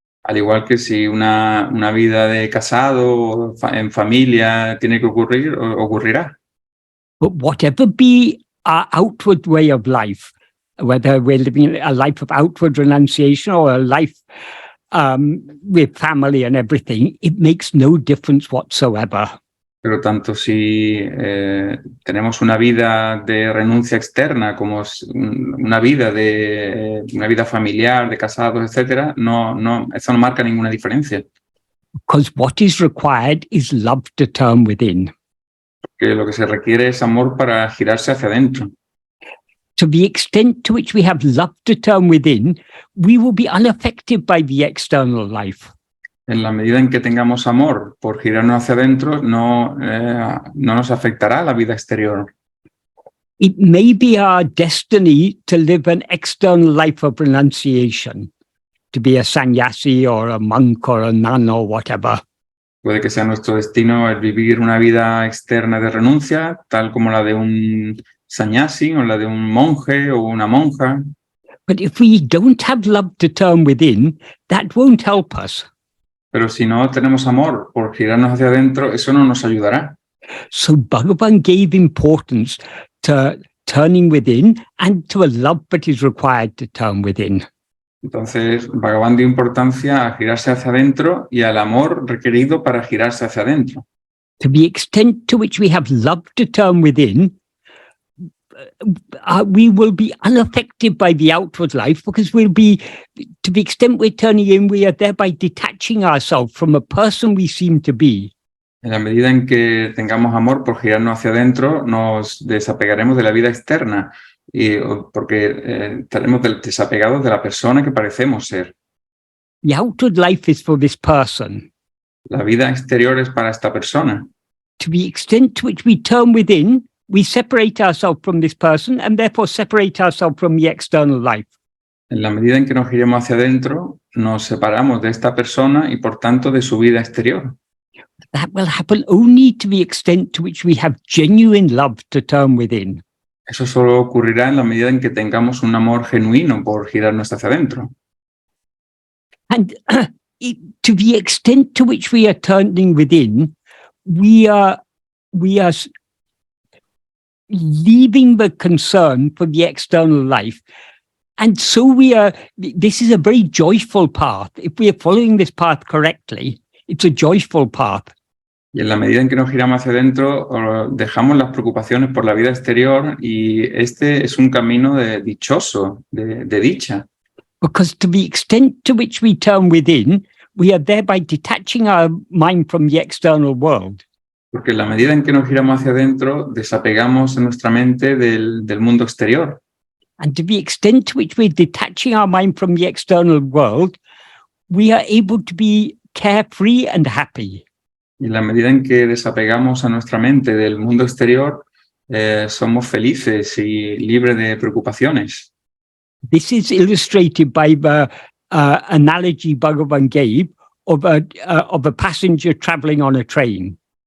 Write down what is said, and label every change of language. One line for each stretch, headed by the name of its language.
Spanish: Al igual que si una vida de casado en familia tiene que ocurrir, ocurrirá.
English: But whatever be our outward way of life, whether we're living a life of outward renunciation or a life with family and everything, it makes no difference whatsoever.
Spanish: Pero tanto si tenemos una vida de renuncia externa como una vida familiar, de casados, etcétera, eso no marca ninguna diferencia.
English: Because what is required is love to turn within.
Spanish: Porque lo que se requiere es amor para girarse hacia adentro.
English: To the extent to which we have love to turn within, we will be unaffected by the external life.
Spanish: En la medida en que tengamos amor por girarnos hacia adentro, no nos afectará la vida exterior.
English: It may be our destiny to live an external life of renunciation, to be a sannyasi or a monk or a nun or whatever.
Spanish: Puede que sea nuestro destino el vivir una vida externa de renuncia, tal como la de un sannyasi o la de un monje o una monja.
English: But if we don't have love to turn within, that won't help us.
Spanish: Pero si no tenemos amor por girarnos hacia adentro, eso no nos ayudará.
English: So Bhagavan gave importance to turning within and to a love that is required to turn within.
Spanish: Entonces, Bhagavan dio importancia a girarse hacia adentro y al amor requerido para girarse hacia adentro.
English: To the extent to which we have love to turn within, we will be unaffected by the outward life because we'll be, to the extent we're turning in, we are thereby detaching ourselves from a person we seem to be.
Spanish: En la medida en que tengamos amor por girarnos hacia adentro, nos desapegaremos de la vida externa, porque estaremos desapegados de la persona que parecemos ser.
English: The outward life is for this person.
Spanish: La vida exterior es para esta persona.
English: To the extent to which we turn within, we separate ourselves from this person and therefore separate ourselves from the external life.
Spanish: En la medida en que nos giremos hacia adentro, nos separamos de esta persona y por tanto de su vida exterior.
English: That will happen only to the extent to which we have genuine love to turn within.
Spanish: Eso solo ocurrirá en la medida en que tengamos un amor genuino por girarnos hacia adentro.
English: And to the extent to which we are turning within, we are leaving the concern for the external life. And so this is a very joyful path. If we are following this path correctly, it's a joyful path.
Spanish: Y en la medida en que nos giramos hacia adentro, dejamos las preocupaciones por la vida exterior y este es un camino dichoso, de dicha.
English: Because to the extent to which we turn within, we are thereby detaching our mind from the external world.
Spanish: Porque en la medida en que nos giramos hacia adentro, desapegamos nuestra mente del mundo exterior.
English: And to the extent to which we're detaching our mind from the external world, we are able to be carefree and happy.
Spanish: Y en la medida en que desapegamos a nuestra mente del mundo exterior, somos felices y libres de preocupaciones.
English: This is illustrated by the analogy Bhagavan gave of a passenger traveling on a train.